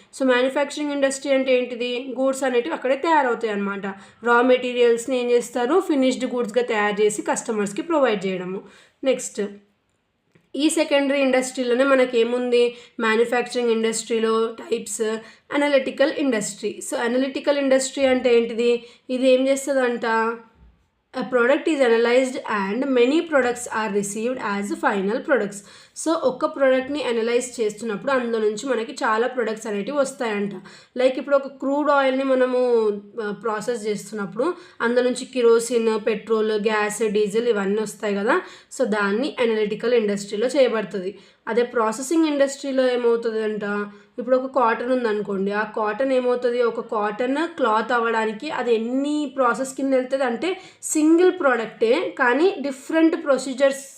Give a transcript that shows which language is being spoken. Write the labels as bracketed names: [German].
[Telugu] So manufacturing industry అంటే ఏంటిది, goods అనేటివి అక్కడే తయారవుతాయి అన్నమాట. రా మెటీరియల్స్ని ఏం చేస్తారు, ఫినిష్డ్ గూడ్స్గా తయారు చేసి కస్టమర్స్కి ప్రొవైడ్ చేయడము. నెక్స్ట్ ఈ సెకండరీ ఇండస్ట్రీలోనే మనకేముంది, మ్యానుఫ్యాక్చరింగ్ ఇండస్ట్రీలో types, analytical industry. So analytical industry అంటే ఏంటిది, ఇది ఏం చేస్తుందంట, [English] a product is analyzed and many products are received as final products. [Telugu] So ఒక ప్రోడక్ట్ని అనలైజ్ చేస్తున్నప్పుడు అందులో నుంచి మనకి చాలా ప్రొడక్ట్స్ అనేటివి వస్తాయంట. లైక్ ఇప్పుడు ఒక క్రూడ్ ఆయిల్ని మనము ప్రాసెస్ చేస్తున్నప్పుడు అందులో నుంచి కిరోసిన్, పెట్రోల్, గ్యాస్, డీజిల్ ఇవన్నీ వస్తాయి కదా. సో దాన్ని అనలిటికల్ ఇండస్ట్రీలో చేయబడుతుంది. అదే ప్రాసెసింగ్ ఇండస్ట్రీలో ఏమవుతుంది అంట, ఇప్పుడు ఒక కాటన్ ఉందనుకోండి, ఆ కాటన్ ఏమవుతుంది, ఒక కాటన్ క్లాత్ అవ్వడానికి అది ఎన్ని ప్రాసెస్ కింద వెళ్తుంది అంటే సింగిల్ ప్రోడక్టే కానీ డిఫరెంట్ ప్రొసీజర్స్